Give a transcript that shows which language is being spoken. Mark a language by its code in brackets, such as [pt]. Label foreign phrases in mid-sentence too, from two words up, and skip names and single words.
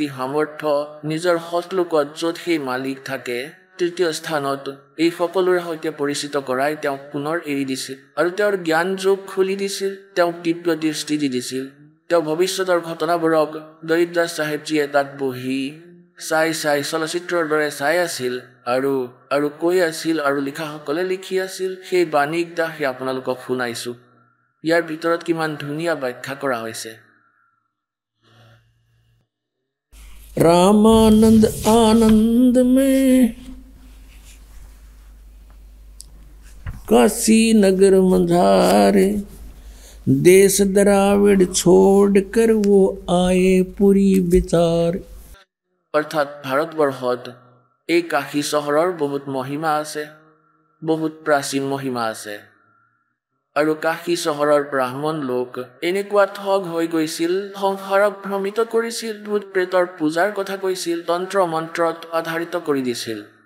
[as] সামৰ্থ্য নিজৰ সৎলোকত য'ত সেই মালিক থাকে তৃতীয় স্থানত এই সকলোৰে সৈতে পৰিচিত কৰাই তেওঁক পুনৰ এৰি দিছিল আৰু তেওঁৰ জ্ঞান যোগ খুলি দিছিল তেওঁক দিব্য দৃষ্টি দি দিছিল তেওঁ ভৱিষ্যতৰ ঘটনাবোৰক দৰিদ্ৰাজ চাহেবজীয়ে তাত বহি চাই চলচ্চিত্ৰৰ দৰে চাই আছিল আৰু কৈ আছিল আৰু লিখাসকলে লিখি আছিল সেই বাণীক দাসে আপোনালোকক শুনাইছোঁ ইয়াৰ ভিতৰত কিমান ধুনীয়া ব্যাখ্যা কৰা হৈছে [hi] रामानंद आनंद में काशी नगर मंझारे देश द्राविड छोड़कर वो आए पुरी विचार [as] অৰ্থাৎ ভাৰতবৰ্ষত এই কাশী চহৰৰ বহুত মহিমা আছে বহুত প্ৰাচীন মহিমা আছে আৰু কাশী চহৰৰ ব্ৰাহ্মণ লোক এনেকুৱা ঠগ হৈ গৈছিল সংসাৰক ভ্ৰমিত কৰিছিল ভূত প্ৰেতৰ পূজাৰ কথা কৈছিল তন্ত্ৰ মন্ত্ৰত আধাৰিত কৰি দিছিল